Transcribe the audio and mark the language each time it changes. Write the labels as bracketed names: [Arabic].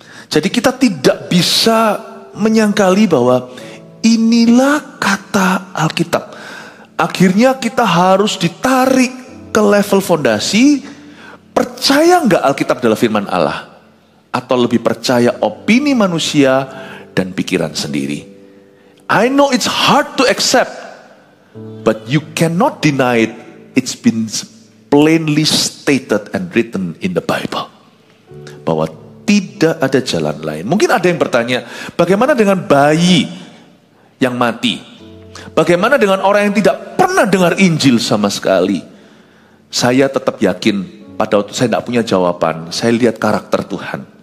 [Indonesian] Jadi kita tidak bisa menyangkali bahwa inilah kata Alkitab. Akhirnya kita harus ditarik ke level fondasi. Percaya nggak Alkitab adalah firman Allah? Atau lebih percaya opini manusia dan pikiran sendiri? [English] I know it's hard to accept, but you cannot deny it. It's been plainly stated and written in the Bible. [Indonesian] Bahwa tidak ada jalan lain. Mungkin ada yang bertanya, bagaimana dengan bayi yang mati? Bagaimana dengan orang yang tidak pernah dengar Injil sama sekali? Saya tetap yakin, pada waktu saya tidak punya jawaban, saya lihat karakter Tuhan.